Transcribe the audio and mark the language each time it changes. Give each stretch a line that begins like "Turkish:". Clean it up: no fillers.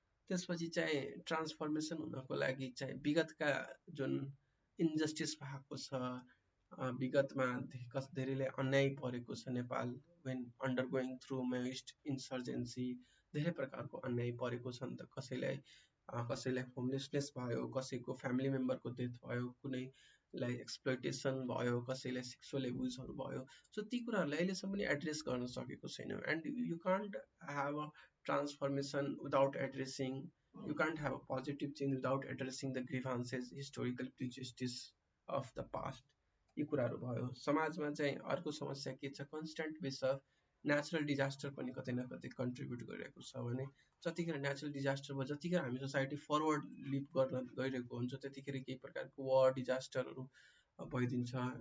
Nepali: त्यसपछि चाहिँ ट्रान्सफर्मेसन हुनको लागि चाहिँ विगतका जुन इन्जस्टिस भएको छ, विगतमा धेरैले अन्याय परेको छ, नेपाल वेन अन्डरगोइङ थ्रु मेओइस्ट इन्सर्जेन्सी धेरै प्रकारको अन्याय परेको छ नि त, कसैलाई होमलेसनेस भयो, कसैको फ्यामिली मेम्बरको डेथ भयो, कुनैलाई एक्सप्लोइटेसन भयो, कसैलाई सेक्सुअल एब्युजहरू भयो।
English: so
Nepali: ती कुराहरूलाई अहिलेसम्म पनि एड्रेस गर्न सकेको छैन,
English: And you can't have a transformation without addressing, you can't have a positive change without addressing the grievances, historical prejudice of the past।
Nepali: यी कुराहरू भयो। समाजमा चाहिँ अर्को समस्या के छ, constant base of natural disaster पनि कतै न कतै कन्ट्रिब्युट गरिरहेको छ भने जतिखेर नेचुरल डिजास्टर भयो, जतिखेर हामी सोसाइटी फरवर्ड लिप गर्न गइरहेको हुन्छ, त्यतिखेर केही प्रकारको वार डिजास्टरहरू भइदिन्छ।